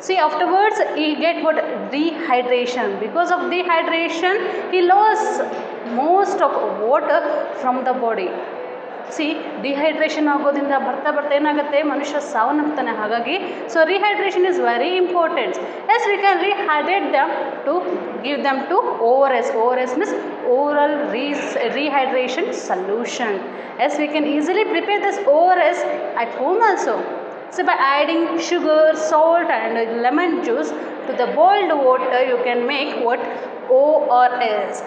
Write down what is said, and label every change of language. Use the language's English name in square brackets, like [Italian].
[English] See, afterwards he get what dehydration. Because of dehydration, he lost most of water from the body. [Kannada] C dehydration ಆಗೋದ್ರಿಂದ ಬರ್ತಾ ಏನಾಗುತ್ತೆ, ಮನುಷ್ಯ ಸಾವನ್ನಪ್ತಾನೆ. ಹಾಗಾಗಿ [English] So rehydration is very important. Yes we can rehydrate them to give them to ORS. ORS means oral rehydration solution. Yes, we can easily prepare this ORS at home also. So by adding sugar, salt and lemon juice to the boiled water, you can make what ORS.